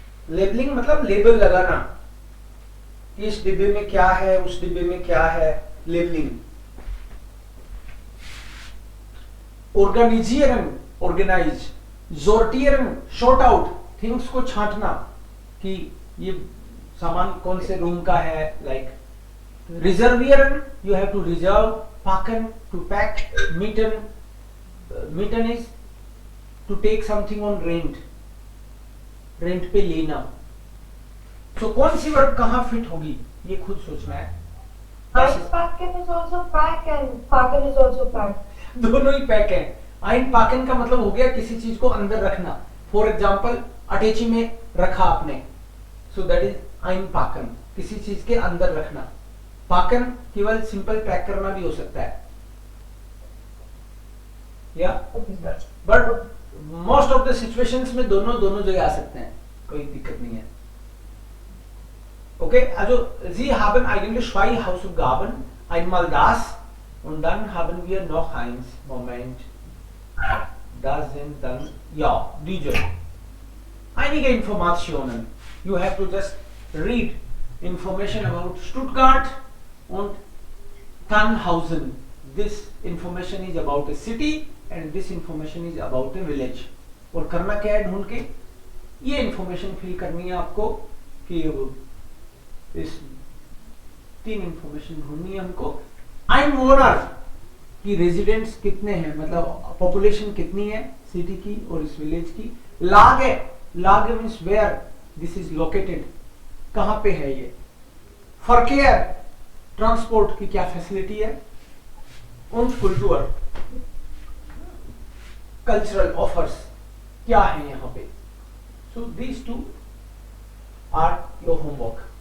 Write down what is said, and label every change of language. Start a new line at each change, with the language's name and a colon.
Hindi: Labeling मतलब label लगाना. इस डिब्बे में क्या है, उस डिब्बे में क्या है.
English: Labeling. Organisieren, organize. Sortieren, sort out.
Hindi: Things को छांटना कि ये सामान कौन से रूम का है.
English: Like reservieren, you have to reserve. Packen, to pack. Mieten, mieten is to take something on rent.
Hindi: Rent पे लेना. So कौन सी वर्ब कहाँ फिट होगी ये खुद सोचना है.
English: Einpacken is also pack and packen is also pack.
Hindi: दोनों ही पैक है. Einpacken का मतलब हो गया किसी चीज को अंदर रखना. फॉर एग्जाम्पल अटैची में रखा आपने.
English: So that is
Hindi: Einpacken. किसी चीज के अंदर रखना. पाकन केवल सिंपल पैक करना भी हो सकता है. या but most of the situations में दोनों जगह आ सकते हैं. कोई दिक्कत नहीं है.
German: Okay, also Sie haben eigentlich zwei Hausaufgaben. Einmal das und dann haben wir noch eins. Moment. Das sind dann, ja, diese. Einige Informationen.
English: You have to just read information about Stuttgart and Tannhausen. This information is about a city and this information is about a village.
Hindi: और करना क्या है ढूंढ के ये information fill करनी है आपको कि इस 3 इंफॉर्मेशन ढूंढनी है हमको. Einwohner की रेजिडेंट्स कितने हैं, मतलब पॉपुलेशन कितनी है सिटी की और इस विलेज की.
English: Lage, Lage means where this is located,
Hindi: कहाँ पे है ये. Verkehr, ट्रांसपोर्ट की क्या फैसिलिटी है.
German: Und Kultur,
Hindi: कल्चरल ऑफर्स क्या है यहाँ पे.
English: So these 2 are your homework.